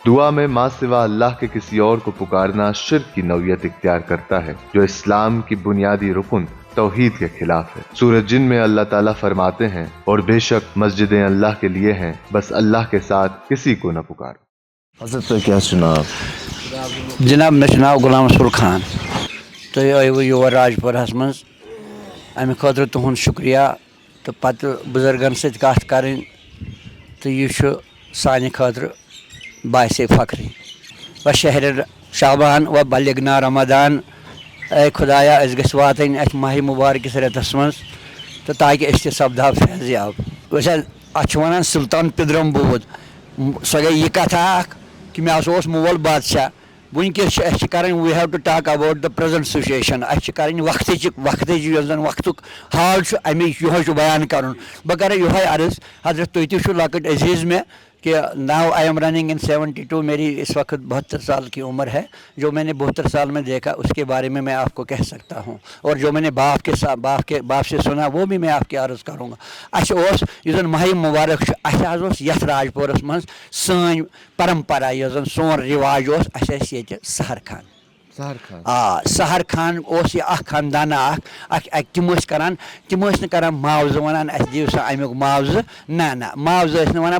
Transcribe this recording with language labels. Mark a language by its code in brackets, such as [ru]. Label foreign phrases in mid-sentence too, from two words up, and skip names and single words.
[ur] دعا میں ماں سوا اللہ کے کسی اور کو پکارنا شرک کی نوعیت اختیار کرتا ہے جو اسلام کی بنیادی رکن توحید کے خلاف ہے. سورہ جن میں اللہ تعالیٰ فرماتے ہیں, اور بے شک مسجدیں اللہ کے لیے ہیں, بس اللہ کے ساتھ کسی کو نہ پکارو. حضرت کیا سنا آپ؟ [ks] جناب مے ناو غلام رسول خان. تُہۍ آیوٕ یور راجپورہس منٛز, امہِ خٲطرٕ تُہُنٛد شُکریہ تہٕ پَتہٕ بُزرگن سۭتۍ کَتھ کَرٕنۍ تہٕ یہِ چھُ سانہِ خٲطرٕ باعث فخری. [ar] و شہر شعبان و بلغنا رمضان, [ks] اے خدایا أسۍ گٔژھۍ واتٕنۍ اَتھ ماہِ مُبارکِس رٮ۪تس منٛز تہٕ تاکہِ أسۍ تہِ سپدہو فیض یاب. أسۍ حظ اَتھ چھِ وَنان [fa] سُلطان پِدرم بود, [ks] سۄ گٔے یہِ کَتھا اکھ کہِ مےٚ ہسا اوس مول بادشاہ. وٕنکٮ۪س چھِ اَسہِ چھِ کَرٕنۍ, [en] We have to talk about the present situation. [ks] اَسہِ چھِ کَرٕنۍ وقتٕچ یۄس زن وقتُک حال چھُ اَمِچ یِہوے چھُ بیان کَرُن. بہٕ کَرٕ یِہوے عرض حضرت, تُہۍ تہِ چھِو لۄکٕٹۍ عزیٖز مےٚ کہ ناؤ [en] I am running in [ks] 72. [ur] میری اس وقت 72 سال کی عمر ہے. جو میں نے 72 سال میں دیکھا اس کے بارے میں آپ کو کہہ سکتا ہوں, اور جو میں نے باپ سے سنا وہ بھی میں آپ کی عرض کروں گا. [ks] اچھا یُس زن ماہِ مبارک چھُ, اَسہِ حظ اوس یَتھ راجپورس منٛز سٲنۍ پرمپرا یۄس زن سون رِواج اوس, اَسہِ ٲسۍ ییٚتہِ سحر خان. سحر خان اوس یہِ اکھ خاندانہ اکھ تِم ٲسۍ کران, تِم ٲسۍ نہٕ کران معاوضہٕ وَنان اَسہِ دِیِو سا امیُک معاوضہٕ, نہ معاوضہٕ ٲسۍ نہٕ وَنان.